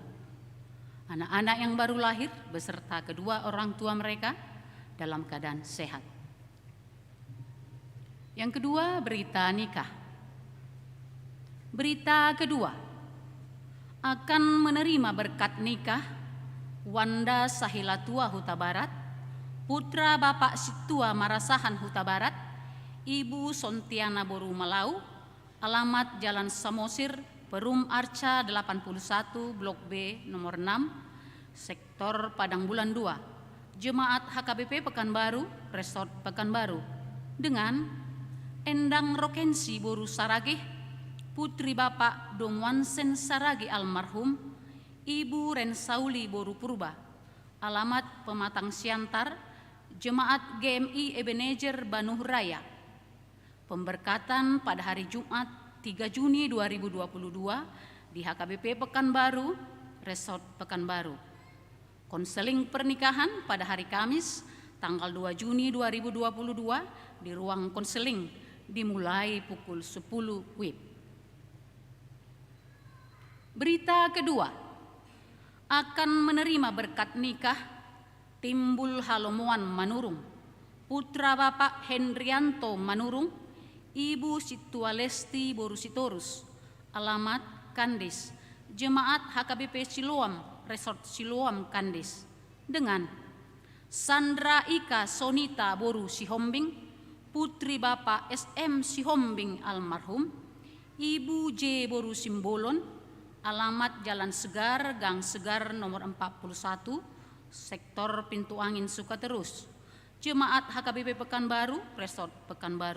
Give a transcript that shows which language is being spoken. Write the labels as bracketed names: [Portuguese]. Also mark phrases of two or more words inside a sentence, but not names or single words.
[Indonesian] Anak-anak yang baru lahir beserta kedua orang tua mereka dalam keadaan sehat. Yang kedua, berita nikah. Berita kedua, akan menerima berkat nikah Wanda Sahilatua Huta Barat, putra Bapak Situa Marasahan Huta Barat, Ibu Sontiana Boru Malau, alamat Jalan Samosir, Perum Arca 81, Blok B, nomor 6, Sektor Padang Bulan 2, Jemaat HKBP Pekanbaru, Resort Pekanbaru, dengan Endang Rokensi Boru Saragih, putri Bapak Dongwansen Saragi almarhum, Ibu Rensauli Boru Purba, alamat Pematang Siantar, Jemaat GMI Ebenezer Banuh Raya. Pemberkatan pada hari Jumat 3 Juni 2022 di HKBP Pekanbaru, Resort Pekanbaru. Konseling pernikahan pada hari Kamis tanggal 2 Juni 2022 di ruang konseling dimulai pukul 10 WIB. Berita kedua, akan menerima berkat nikah Timbul Halomoan Manurung, putra Bapak Hendrianto Manurung, Ibu Situalesti Borusitorus, alamat Kandis, Jemaat HKBP Siloam, Resort Siloam Kandis, dengan Sandra Ika Sonita Boru Sihombing, putri Bapak SM Sihombing almarhum, Ibu J Boru Simbolon, alamat Jalan Segar, Gang Segar nomor 41, Sektor Pintu Angin Sukaterus, Jemaat HKBP Pekanbaru, Resort Pekanbaru.